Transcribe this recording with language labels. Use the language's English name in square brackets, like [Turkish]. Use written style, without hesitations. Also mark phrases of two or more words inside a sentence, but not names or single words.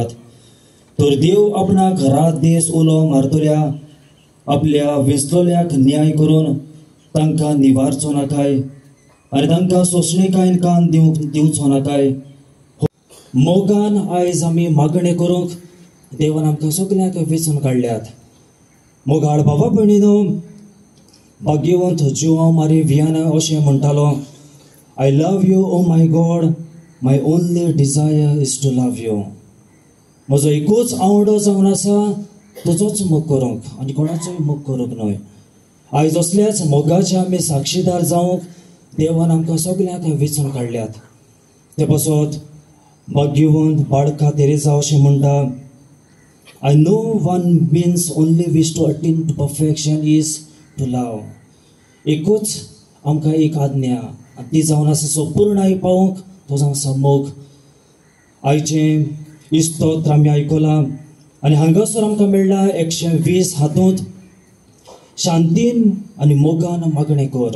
[Konkani] तर देव आपणाक रात दीस उलो मारतल्या आपल्या वेंचलोल्याक न्याय करून तांकां निवारचो नाकाय आनी तांकां सोंसणेकायेन कान दिवचो नाकाय. मोगान आयज आमी मागणें करूंक देवान आमकां सगल्यांक वेंचून काडल्यात. मोगाळ बाबा भयणीनो, भाग्यवंत जुआंव मारी वियाना अशें म्हणटालो, [English] I love you, oh my God, my only desire is to love you. [Konkani] म्हजो एकूच आवडो जावन आसा तुजोच मोग करूंक आनी कोणाचोय मोग करूंक न्हय. आयज असल्याच मोगाचे आमी साक्षीदार जावंक देवान आमकां सगल्यांक वेंचून काडल्यात. ते पासत भाग्यवंत बाळका तेरेसा अशें म्हणटा, [English] I know one means only wish to attain to perfection is to love. [Konkani] एकूच आमकां एक आज्ञा ती जावन आसा संपूर्णाय पावोवंक तो जावन आसा मोग. आयचें इस्तोत्र आमी आयकलां आनी हांगासर आमकां मेळ्ळा 120 हातूंत शांतीन आनी मोगान मागणें कर.